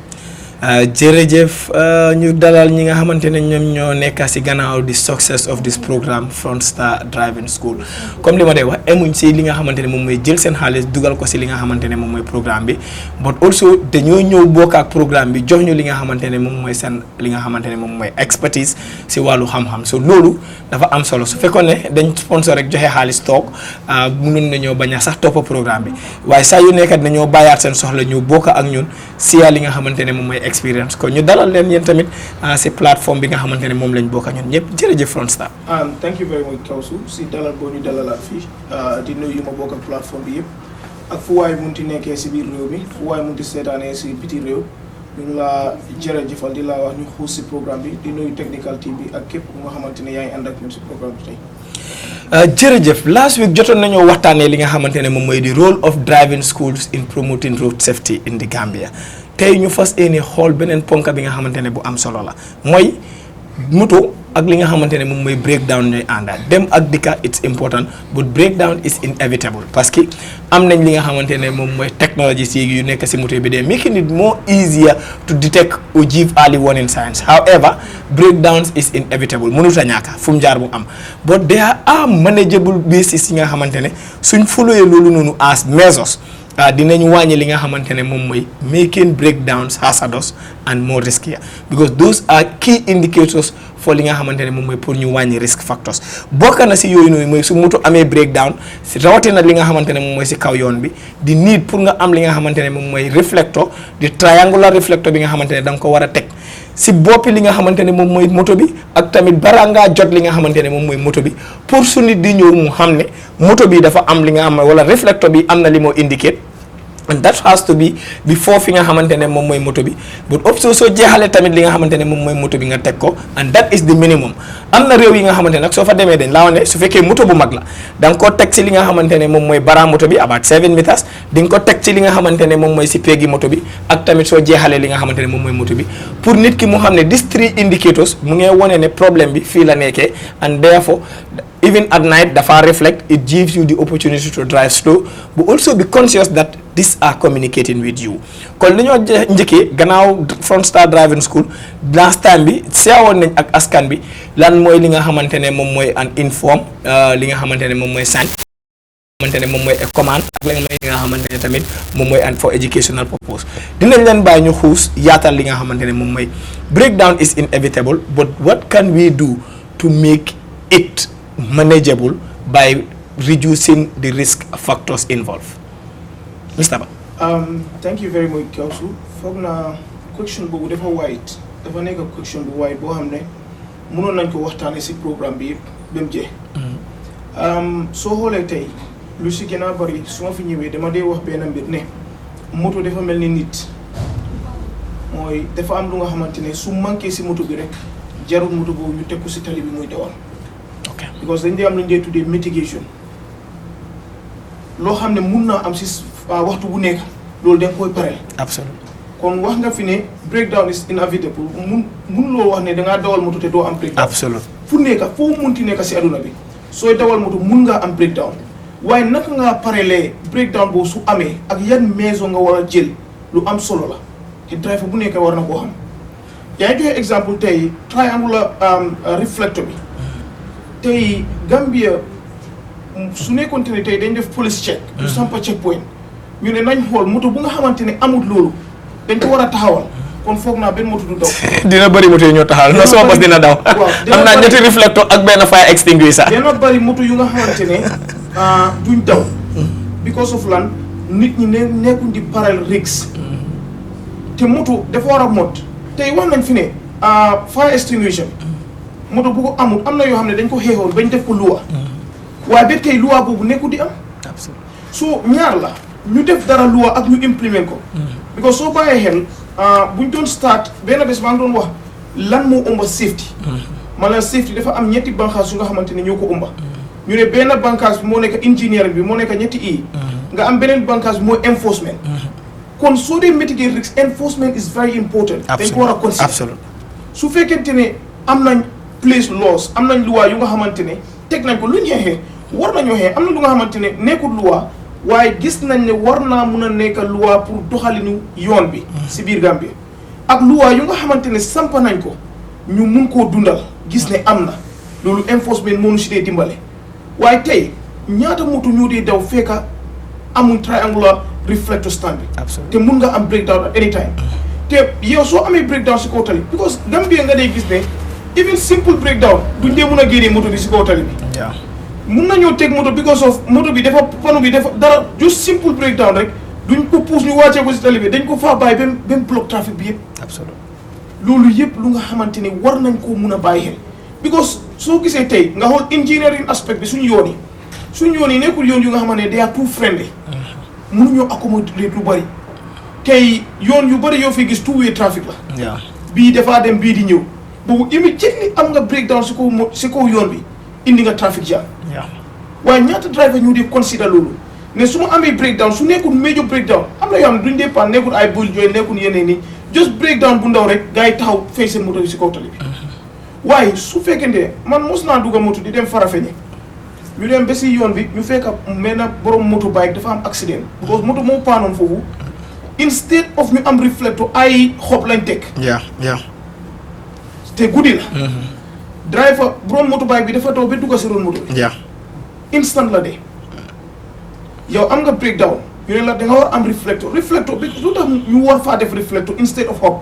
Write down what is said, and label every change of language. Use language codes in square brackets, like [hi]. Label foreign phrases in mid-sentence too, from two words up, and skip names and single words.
[wo] jërëjëf ñu dalal ñi nga xamante ne ñoom ñoo nekk ci gannaaw di [en] success of this programme [wo] Front Star Driving School comme li ma dee wax emuñ ci li nga xamante ne moom mooy jël seen xaalis dugal ko ci li nga xamante ne moom mooy programme bi [en] but also [wo] dañoo ñëw bokk ak programme bi jox ñu li nga xamante ne moom mooy seen li nga xamante ne moom mooy expertise ci wàllu xam-xam so loolu dafa am solo su fekkoon ne dañ sponsor rek joxe xaalis toog mënoon nañoo bañ a sax topp programme bi waaye saa yu nekkat dañoo bàyyaat seen soxla ñu bokk ak ñun ci li nga xamante ne moom mooy experience kon ñu dalal leen yéen tamit si plateforme bi nga xamante ne moom lañ bokk ñun ñëpp jërëjëf Front Star. [en] thank you very much [wo] Kawsu si dalal boo ñu dalalaat fii di nuyu ma bokk ak plateforme bi yëpp ak fu waay munti nekkee si biir réew mi fu waay munti seetaanee si biti réew ñu ngi laa jërëjëfal di laa wax ñu xuus si programme bi di nuyu [en] technical team [wo] bi ak képp ku nga xamante ne yaa ngi ànd ak ñun si programme bi tey. jërëjëf [en] last week [wo] jotoon nañoo waxtaanee li nga xamante ne moom mooy di [en] role of driving schools in promoting road safety in the Gambia [wo] tey ñu fas yéene xool beneen ponka bi nga xamante ne bu am solo la mooy moto ak li nga xamante ne moom mooy breakdown ñooy ànda dem ak dikka [en] it's important but breakdown is inevitable [fr] parce que [wo] am nañ li nga xamante ne moom mooy technology si yu nekk si moto bi de [en] making it more easier to detect or give early warning signs however breakdowns is inevitable [wo] mënut a ñàkk fu mu jaar bu am [en] but there are manageable basis [wo] yi nga xamante ne suñ followee loolu noonu [en] as measures [wo] dinañ wàññi li nga xamante ne moom mooy [en] making breakdowns hazardous and more riskier because those are key indicators for [wo] li nga xamante ne moom mooy pour ñu wàññi [en] risk factors [wo] bokk na si yooyu noonu mooy su moto amee breakdown si rawatina li nga xamante ne moom mooy si kaw yoon bi di need pour nga am li nga xamante ne moom mooy reflector di [en] triangular reflector [wo] bi nga xamante ne da nga ko war a teg si boppi li nga xamante ne moom mooy moto bi ak tamit bara ngaa jot li nga xamante ne moom mooy moto bi pour su nit di ñëw mu xam ne moto bi dafa am li nga xam wala reflector bi am na li moo [en] indicate and that has to be before [wo] fi nga xamante ne moom mooy moto bi but also soo jeexalee tamit li nga xamante ne moom mooy moto bi nga teg ko [en] and that is the minimum [wo] am na réew yi nga xamante ne nag soo fa demee dañ laa wax ne su fekkee moto bu mag la da nga ko teg ci li nga xamante ne moom mooy bara moto bi [en] about 7 meters [wo] di nga ko teg ci li nga xamante ne moom mooy si peggi moto bi ak tamit soo jeexalee li nga xamante ne moom mooy moto bi pour nit ki mu xam ne [en] these 3 indicators [wo] mu ngee wone ne problème bi fii la nekkee [en] and therefore even at night dafa reflect it gives you the opportunity to drive slow but also be conscious that these are [wo] communicating with you kon li ñoo njëkkee gannaaw Front Star Driving School last time bi seewoon nañ ak askan bi lan mooy li nga xamante ne moom mooy [en] an inform [wo] li nga xamante ne moom mooy sign xamante ne moom mooy commande ak li nga xamante ne tamit moom mooy [en] and for educational purpose [wo] dinañ leen bàyyi ñu xuus yaatal li nga xamante ne moom mooy [en] breakdown is inevitable but what can we do to make it manageable by reducing the risk factors involved. [wo] Mr. Ba. [en] Thank you very much [wo] Kawsu foog naa question boobu dafa wide dafa nekk question bu wide boo xam ne mënoon nañ ko waxtaanee si programme bi yëpp ba mu jeex. soo xoolee tey lu si gën a bari su ma fi ñëwee dama dee wax benn mbir ne moto dafa mel ni nit mooy dafa am lu nga xamante ne su manqué si moto bi rek jarul moto boobu ñu teg ko si tali bi muy dawal. ok because dañ dee am lu ñu dee tuddee mitigation loo xam ne mun naa am si waxtu bu nekk loolu da nga koy pareel. absolument kon wax nga fi ne [en] breakdown is inevitable [wo] mun loo wax ne dangaa dawal moto te doo am breakdown. absolute fu nekk foo munti nekk si aduna bi sooy dawal moto mun ngaa am breakdown waaye naka ngaa parelee breakdown boobu su amee ak yan maison nga war a jël lu am solo la te driver bu nekk war na koo xam. yaa ngi joxe exemple tey [en] triangular reflector [wo] bi tey Gambia su nekkoon ne tey dañ def [en] police check. [wo] du sampa check point ñu ne nañ xool moto bu nga xamante ne amul loolu dañ ko war a taxawal kon foog naa benn moto du daw. dina bëri moto yi ñoo taxawal na sama bos dina daw. am naa ñetti reflecteur ak benn [en] fire extinguisher. [wo] dina bëri moto yu nga xamante ne duñ daw. because of lan nit ñi nekkuñ di paral risks. te moto dafa war a mot tey wax nañ fi ne [en] fire extinguisher [wo] moto bu ko amul am na yoo xam ne dañ ko xeexoon bañ def ko luwa. waaye ba tey luwa boobu nekku di am. so ñaar la ñu def dara luwa ak ñu implement ko. because soo bàyyee xel buñ doon start benn bés maa ngi doon wax lan moo ëmba safety. maanaam safety dafa am ñetti bànqaas yu nga xamante ne ñoo ko ëmba. ñu ne benn bànqaas bi moo nekk engineering bi moo nekk ñetti i. nga am beneen bànqaas bi mooy enforcement. kon soo dee [en] mitigate risks enforcement is very important. [wo] dañ ko war a consider. su fekkente ne am nañ [en] place laws [wo] am nañ luwa yu nga xamante ne teg nañ ko lu ñu xeexee war nañoo xeex am na lu nga xamante ne nekkul luwa waaye gis nañ ne war naa mun a nekk luwa pour doxalinu yoon bi si biir Gambie ak luwa yu nga xamante ne samp nañ ko ñu mun koo dundal gis ne am na loolu enforcement moo ñu si dee dimbale waaye tey ñaata moto ñoo dee daw fekka amuñ [en] triangular reflector stand [wo] bi te mun nga am breakdown [en] at any time [wo] te yow soo amee breakdown si kaw tali because Gambie nga dee gis ne [en] even simple breakdown [wo] duñ dee mun a génnee moto bi si kaw tali bi mun nañoo teg moto because of moto bi dafa pano bi dafa dara [en] just simple breakdown [wo] rek duñ ko pousse ñu wàccee ko si tali bi dañ ko faa bàyyi benn [fr] bloc trafic [wo] bi yëpp loolu yëpp lu nga xamante ne war nañ koo mun a bàyyi xel because soo gisee tey nga xool [en] engineering aspect [wo] bi suñu yoon yi nekkul yoon yu nga xamante ne [en] they are too friendly [wo] mënuñoo accommoder lu bëri tey yoon yu bëri yoo fi gis [en] two way [wo] trafic la bii dafaa dem bii di ñëw boobu immediately am nga breakdown si kaw yoon bi indi nga [en] traffic jam [wo] waaye ñaata driver ñu di consider loolu ne su ma amee breakdown su nekkul [en] major breakdown [wo] am na yoo xam ne duñ dee pan nekkul ay bul jooy nekkul yeneen ni just breakdown bu ndaw rek gars yi taxaw fay seen moto bi si kaw tali bi waaye su fekkente man mos naa dugg moto di dem Farafenni ñu dem ba si yoon bi ñu fekk mel na borom [en] moto bike [wo] dafa am accident because moto moo paanoon foofu instead of ñu am reflecteur ay xob lañ teg te guddi la driver borom [en] moto bike [wo] bi dafa taw ba dugg si roon moto bi instant la de yow am nga breakdown ñu ne la da nga war am reflector bi lu tax ñu war faa def reflector instead of hop